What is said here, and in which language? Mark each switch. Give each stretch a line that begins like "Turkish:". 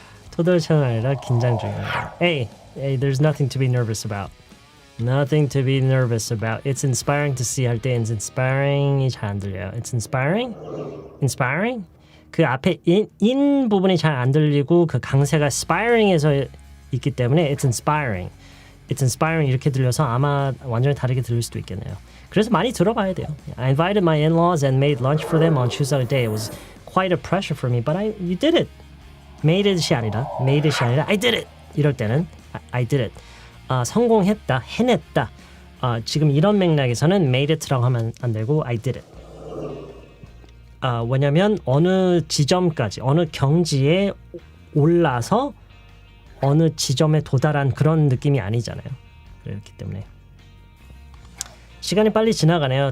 Korean: 토돌처럼 아니라 긴장 중입니다.
English: Hey, there's nothing to be nervous about. Nothing to be nervous about. It's inspiring to see
Korean: 할 때
English: it's inspiring이
Korean: 잘 안 들려요.
English: It's inspiring? Inspiring?
Korean: 그 앞에 in 부분이 잘 안 들리고 그 강세가 spiring에서 있기 때문에
English: it's inspiring. It's inspiring
Korean: 이렇게 들려서 아마 완전히 다르게 들릴 수도 있겠네요. 그래서 많이 들어봐야 돼요.
English: I invited my in-laws and made lunch for them on 추석 day. It was quite a pressure for me, but you did it. made it이 아니라 I did it.
Korean: 이럴 때는
English: I did it.
Korean: 성공했다, 해냈다. 지금 이런 맥락에서는 made it라고 하면 안 되고
English: I did it.
Korean: 왜냐면 어느 지점까지, 어느 경지에 올라서 어느 지점에 도달한 그런 느낌이 아니잖아요. 그렇기 때문에 시간이 빨리 지나가네요.